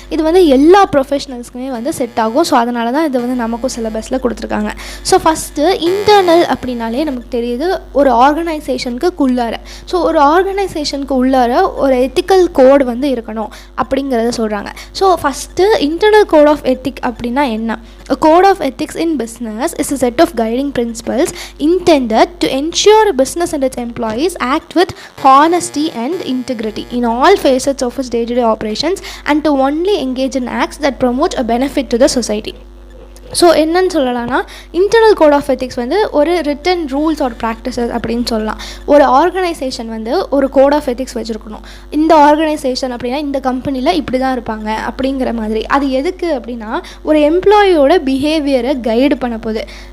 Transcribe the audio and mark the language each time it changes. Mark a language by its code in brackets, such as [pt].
[ta] இது வந்து எல்லா ப்ரொஃபஷனல்ஸ்க்குமே வந்து செட் ஆகும். ஸோ அதனால தான் இது வந்து நமக்கும் சிலபஸில் கொடுத்துருக்காங்க. ஸோ ஃபஸ்ட்டு இன்டர்னல் அப்படின்னாலே நமக்கு தெரியுது ஒரு ஆர்கனைசேஷனுக்கு உள்ளார. ஸோ ஒரு ஆர்கனைசேஷனுக்கு உள்ளார ஒரு எத்திக்கல் கோட் வந்து இருக்கணும் அப்படிங்கிறத சொல்கிறாங்க. So first internal code of ethic அப்படின்னா என்ன? [en] A code of ethics in business is a set of guiding principles intended to ensure a business and its employees act with honesty and integrity in all facets of its day-to-day operations and to only engage in acts that promote a benefit to the society. [ta] So என்னன்னு சொல்லலாம்னா, internal code of ethics வந்து ஒரு return rules are practices அப்படின்னு சொல்லலாம். ஒரு organisation வந்து ஒரு code of ethics வச்சுருக்கணும். இந்த ஆர்கனைசேஷன் அப்படின்னா இந்த கம்பெனியில் இப்படி தான் இருப்பாங்க அப்படிங்கிற மாதிரி. அது எதுக்கு அப்படின்னா, ஒரு எம்ப்ளாயியோட பிஹேவியரை கைடு பண்ண போகுது.